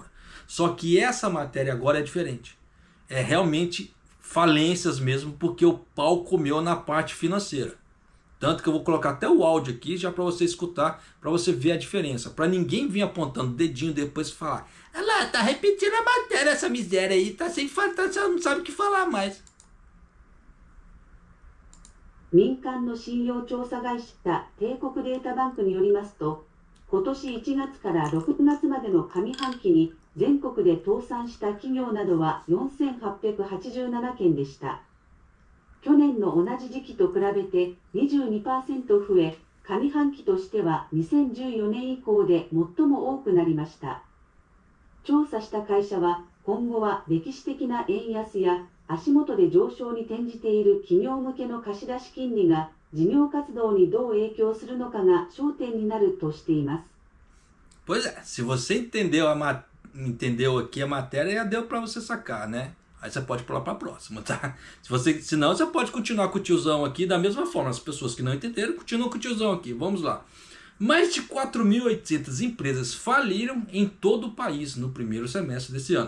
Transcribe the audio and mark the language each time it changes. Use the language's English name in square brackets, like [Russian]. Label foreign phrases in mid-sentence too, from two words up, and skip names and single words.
[Portuguese] Só que essa matéria agora é diferente. É realmente falências mesmo, porque o pau comeu na parte financeira. Tanto que eu vou colocar até o áudio aqui já para você escutar, para você ver a diferença. Para ninguém vir apontando o dedinho depois e falar, olha lá, tá repetindo a matéria essa miséria aí, tá sem não sabe o que falar mais. [Japanese] 民間の信用調査会社帝国データバンクによりますと、今年1月から6月までの上半期に全国で倒産した企業などは4887件でした。去年の同じ時期と比べて 22% 増え、上半期としては2014年以降で最も多くなりました。調査した会社は、今後は歴史的な円安や足元で上昇に転じている企業向けの貸出金利が事業活動にどう影響するのかが焦点になるとしています。 [Portuguese] Pois é, se você entendeu aqui a matéria, já deu para você sacar, né? Aí você pode pular para a próxima, tá? Senão você pode continuar com o tiozão aqui da mesma forma. As pessoas que não entenderam, continuam com o tiozão aqui. Vamos lá. Mais de 4.800 empresas faliram em todo o país no primeiro semestre desse ano.